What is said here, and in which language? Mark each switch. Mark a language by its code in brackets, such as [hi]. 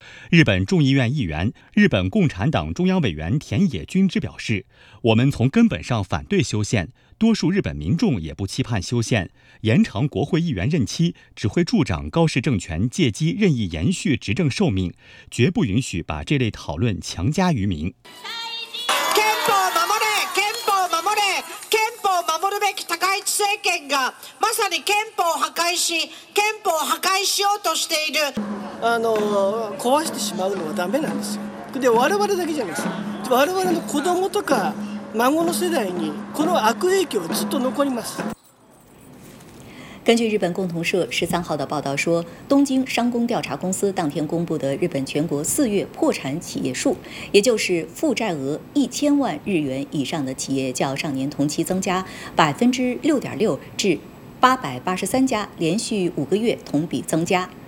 [zh] 日本众议院议员、日本共产党中央委员田野均之表示，我们从根本上反对修宪，多数日本民众也不期盼修宪，延长国会议员任期只会助长高市政权借机任意延续执政寿命，绝不允许把这类讨论强加于民。 [ja] 憲法守れ、憲法守れ、憲法守るべき高市政権がまさに憲法破壊し、憲法破壊しようとしている。壊してしまうのはダメなんですよ。で、我々だけじゃないです。我々の子供とか孫の世代にこの悪影響はずっと残ります。 [zh] 根据日本共同社13号的报道说，东京商工调查公司当天公布的日本全国四月破产企业数，也就是负债额1000万日元以上的企业，较上年同期增加6.6%至883家，连续五个月同比增加。